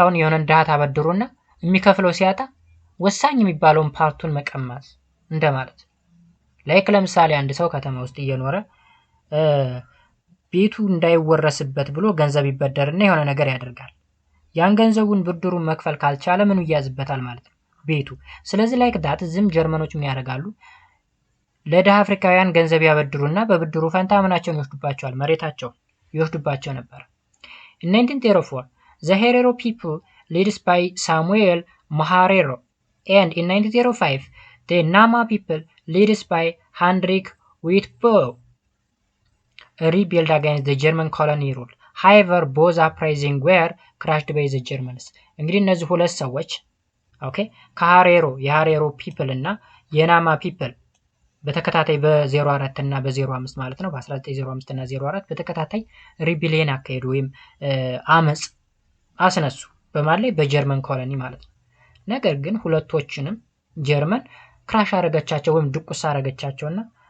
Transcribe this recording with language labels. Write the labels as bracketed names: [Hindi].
[Amharic] አሁን የሆነ ድሃ ታበድሩና የሚከፍለው ሲያጣ ወሳኝ የሚባለውን ፓርቱን መቀማት እንደማለት። ላይክ ለምሳሌ አንድ ሰው ከተማ ውስጥ እየኖረ ቤቱ እንዳይወረስበት ብሎ ገንዘብ ይበደርና የሆነ ነገር ያደርጋል። ያን ገንዘቡን ብድሩን መክፈል ካልቻለ ምኑ ይያዝበታል ማለት ነው? ቤቱ። ስለዚህ ላይክ ዳት ዝም ጀርመኖች ምን ያደርጋሉ? ለደሃ አፍሪካውያን ገንዘብ ያበድሩና በብድሩ ፈንታ ምናቸውን ይወስዱባቸዋል? መሬታቸውን ይወስዱባቸው ነበር። [English] In 1904 the Herero people led by Samuel Maharero and in 1905 the Nama people led by Hendrik Witbooi rebuilt against the German colony rule. However, both uprisings were crushed by the Germans. [Amharic] እንግዲህ እነዚህ ሁለት ሰዎች ኦኬ የሃሬሮ ፒፕል እና የናማ ፒፕል በተከታታይ በ04 እና በ05 ማለት ነው በ1905 እና 04 በተከታታይ ሪቢሊየን አካሄዱ ወይም አመጽ አስነሱ በማለት ላይ በጀርመን ኮሎኒ ማለት ነው። ነገር ግን ሁለቶችንም ጀርመን ክራሽ አረጋቻቸው ወይም ድቁስ አረጋቻቸውና